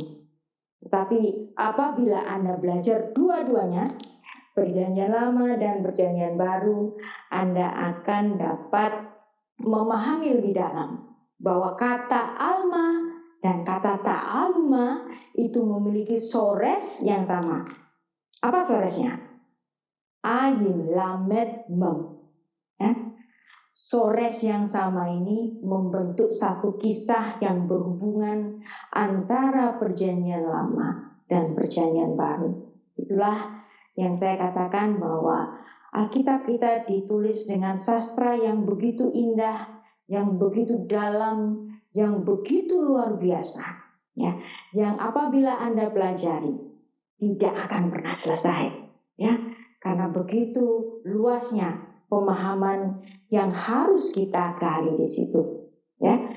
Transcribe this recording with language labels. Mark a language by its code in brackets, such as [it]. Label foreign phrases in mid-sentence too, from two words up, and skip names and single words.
[id] Tetapi apabila Anda belajar dua-duanya, perjanjian lama dan perjanjian baru, Anda akan dapat memahami lebih dalam bahwa kata Alma dan kata ta'aluma itu memiliki sores yang sama. Apa soresnya? [he] Ayin, lamed, [id] mem. Sores yang sama ini membentuk satu kisah yang berhubungan antara perjanjian lama dan perjanjian baru. Itulah yang saya katakan bahwa Alkitab kita ditulis dengan sastra yang begitu indah, yang begitu dalam, yang begitu luar biasa, ya, yang apabila Anda pelajari tidak akan pernah selesai, ya, karena begitu luasnya pemahaman yang harus kita gali di situ, ya.